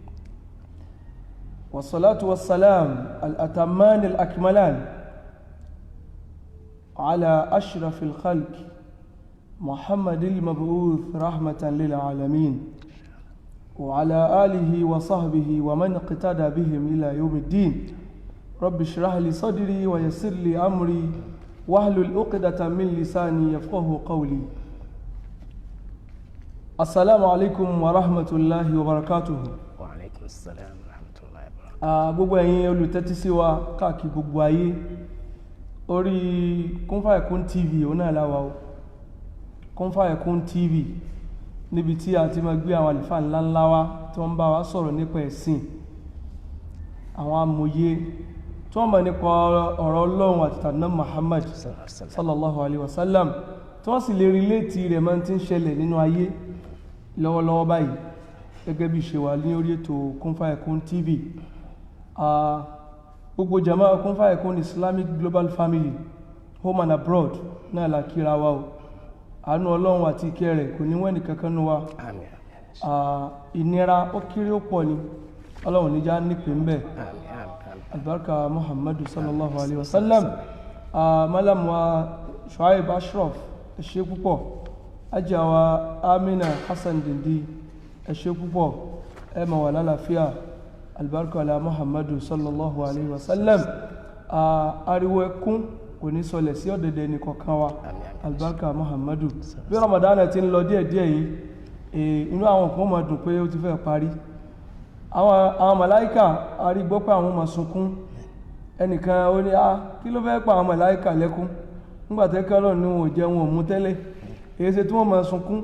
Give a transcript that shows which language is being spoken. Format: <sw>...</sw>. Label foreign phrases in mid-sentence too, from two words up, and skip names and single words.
<ar>والصلاة والسلام الأتمان الأكملان على أشرف الخلق محمد المبعوث رحمة للعالمين وعلى آله وصحبه ومن اقتدى بهم إلى يوم الدين. رب اشرح لي صدري ويسر لي أمري واحلل عقدة من لساني يفقه قولي. السلام عليكم ورحمة الله وبركاته. وعليكم السلام ورحمة الله وبركاته.</ar> <yo>gbogbo ẹ̀yin olùtẹ́tí sí wa káàkiri gbogbo ayé orí Kun Fayakun TV ọ̀nà àláwà o. Kun Fayakun TV níbi tí a ti máa gbé àwọn àlùfáà ńláńlá wá tí wọ́n bá wa sọ̀rọ̀ nípa ẹ̀sìn, àwọn amòye tí wọ́n mọ̀ nípa ọ̀rọ̀ Ọlọ́run àti tànà Muhammad</yo> <ar>صلى الله عليه وسلم</ar> <yo>tí wọ́n sì lè relate rẹ̀ máa ti ń ṣẹlẹ̀ nínú ayé lọ́wọ́lọ́wọ́ báyìí gẹ́gẹ́ bí ṣe wà ní orí ètò Kun Fayakun TV. Gbogbo jama Kun Fayakun Islamic Global Family</yo> <en>home and abroad</en> <yo>náà la kíra wa o. Àánú Ọlọ́run àti ìkẹ́ rẹ̀ kò ní wẹ́nì kankan nú wa. Ìnira ó kéré ó pọ̀ ni Ọlọ́run níjà nípìn ń bẹ̀.</yo> <ar>Albarka Muhammadu صلى الله عليه وسلم.</ar> <yo>Malam wa Shuaib Ashraf ẹ ṣé púpọ̀. Ajá wa Amina Hassan Dindi ẹ ṣé púpọ̀. Ẹ máa wà lálàáfíà.</yo> <ha>Albarka ala</ha> <ar>Muhammadu صلى الله عليه وسلم.</ar> <yo>Ariwo ẹkún kò ní sọlẹ̀ sí ọ̀dẹ̀dẹ̀ ní kọ̀kan wa.</yo> <ha>Albarka Muhammadu.</ha> <yo>Bí Ramadan ti ń lọ díẹ̀díẹ̀ yìí, inú àwọn kan máa dùn pé ó ti fẹ́ parí. Àwọn màláíkà a rí gbọ́ pé àwọn máa sunkún. Ẹnìkan ó ní kí ló fẹ́ pa àwọn màláíkà lẹ́kún nígbà tẹ́kẹ́ Ọlọ́run ní wọn ò jẹun ò mú tẹ́lẹ̀, èyí ṣe tí wọ́n máa sunkún.</yo>